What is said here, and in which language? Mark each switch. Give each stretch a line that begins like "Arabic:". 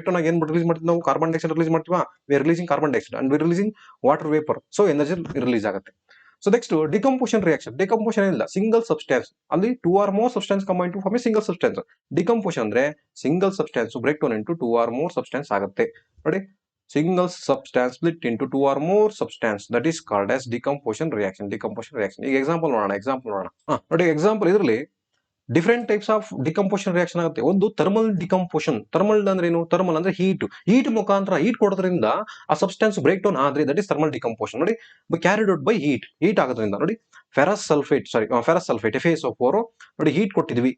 Kannada: Break down ಆಗಿ ಏನ್ release ಮಾಡ್ತೀವಿ ನಾವು, carbon dioxide release ಮಾಡ್ತೀವಾ.
English: We are releasing carbon dioxide and we releasing water vapour.
Kannada: So energy release ಆಗುತ್ತೆ. So next ಡಿಕಂಪೋಷನ್ reaction. ಡಿಕಂಪೋಷನ್ ಏನಿಲ್ಲ, single substance ಅಲ್ಲಿ 2 or more substance
English: Combine to form a single substance.
Kannada: ಡಿಕಂಪೋಷನ್ ಅಂದ್ರೆ single substance break down into 2 or more substance ಆಗುತ್ತೆ.
English: ನೋಡಿ, single substance split into 2 or more substance, that is called as decomposition reaction.
Kannada: ಈಗ example ನೋಡೋಣ. ನೋಡಿ, example ಇದರಲ್ಲಿ different types of ಡಿಕಂಪೋಷನ್ reaction ಆಗುತ್ತೆ. ಒಂದು thermal ಡಿಕಂಪೋಷನ್. Thermal ಅಂದ್ರೆ ಏನು, ಥರ್ಮಲ್ ಅಂದ್ರೆ ಹೀಟ್ ಮುಖಾಂತರ ಹೀಟ್ ಕೊಡೋದ್ರಿಂದ ಆ ಸಬ್ಸ್ಟೆನ್ಸ್ ಬ್ರೇಕ್ ಡೌನ್ ಆದ್ರೆ
English: That is thermal decomposition.
Kannada: ನೋಡಿ,
English: carried out by heat
Kannada: ಆಗೋದ್ರಿಂದ. ನೋಡಿ, ಫೆರಸ್ ಸಲ್ಫೇಟ್ FeSO4 ನೋಡಿ, ಹೀಟ್ ಕೊಟ್ಟಿದ್ವಿ.